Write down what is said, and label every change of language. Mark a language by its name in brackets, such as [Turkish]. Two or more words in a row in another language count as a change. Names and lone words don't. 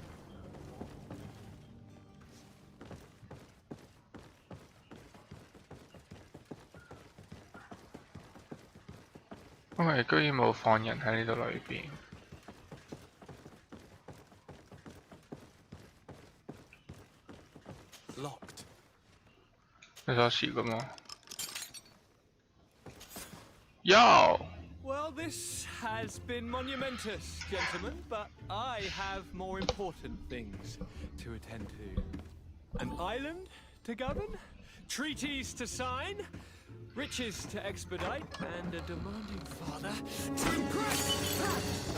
[Cantonese] 因為居然冇放人喺呢度裏邊。 [English] Locked. [Cantonese] 有鎖匙㗎嘛？ Yo! [English] Well, this has been monumentous, gentlemen, but I have more important things to attend to. An island to govern, treaties to sign, riches to expedite, and a demanding father to impress!